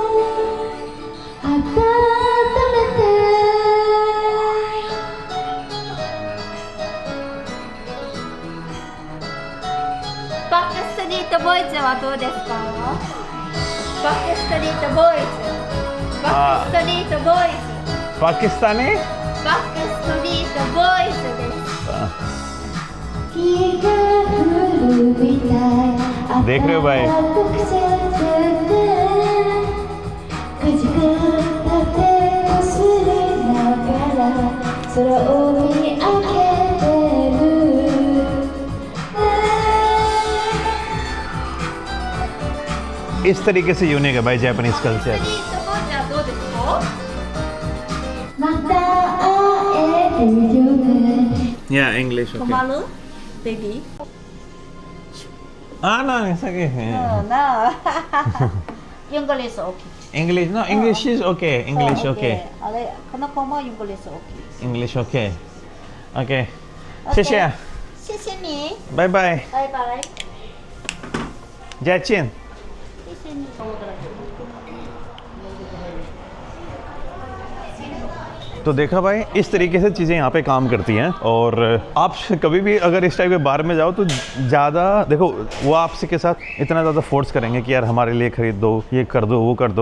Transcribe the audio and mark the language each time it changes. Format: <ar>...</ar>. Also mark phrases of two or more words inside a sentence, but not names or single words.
<ja>バックストリートボーイズはどうですか？バックストリートボーイズ。バックストリートボーイズ。</ja> <hi>पाकिस्तानी?</hi> <ja>バックストリートボーイズです。</ja> <hi>देख रहे हो भाई? इस तरीके से यूनिक है भाई</hi> <en>Japanese culture.</en> <ja>ストリートボーイズはどうですか？</ja> <en>Yeah, English.</en> <ja>困る？ベビー？</ja> <en>Ah, no, it's okay. No. English okay. English, no, English is okay. English okay.</en> <ja>あれ、この子も</ja> <en>English okay. English okay. Okay. 谢谢。</en> <zh>谢谢你。拜拜。</zh> <ja>バイバイ。</ja> <zh>再见。谢谢你。</zh> <hi>तो देखा भाई इस तरीके से चीज़ें यहाँ पे काम करती हैं। और आप कभी भी अगर इस टाइप के बार में जाओ तो ज़्यादा देखो वो आपसे के साथ इतना ज़्यादा फोर्स करेंगे कि यार हमारे लिए खरीद दो, ये कर दो, वो कर दो।</hi>